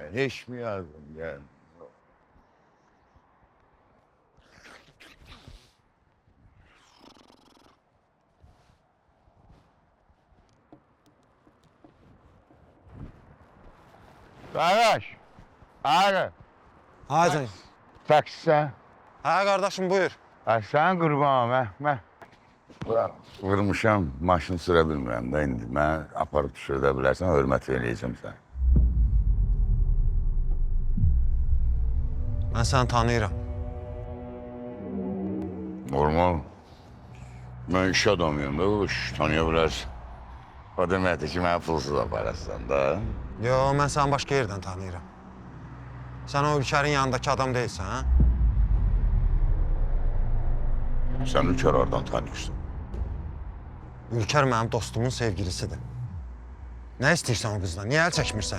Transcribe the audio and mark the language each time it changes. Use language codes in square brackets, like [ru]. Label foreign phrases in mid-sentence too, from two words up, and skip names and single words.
[tr] Hiç mi yazığın gelmir? Kardeş, abi. Hadi. Taksi. Ha kardeşim buyur. Ay sen kurbanım ben. [az] Vurmuşam, maşın süre bilmirəm da indi. Mən aparıb düşürdə bilərsən, hörmət eləyəcəm sən. [tr] Ben seni tanıyırım. Normal. [az] Mən iş adamıyım da, iş tanıya bilərsən. O deməkdir ki, mən pulsuz aparasın da. [tr] Yo, ben seni başka yerden tanıyırım. Sen o Ülker'in yanındaki adam değilsin ha? Sen Ülker oradan tanıyorsun. Ülker benim dostumun sevgilisidir. Ne istiyorsan o kızdan? Niye el çekmirsen?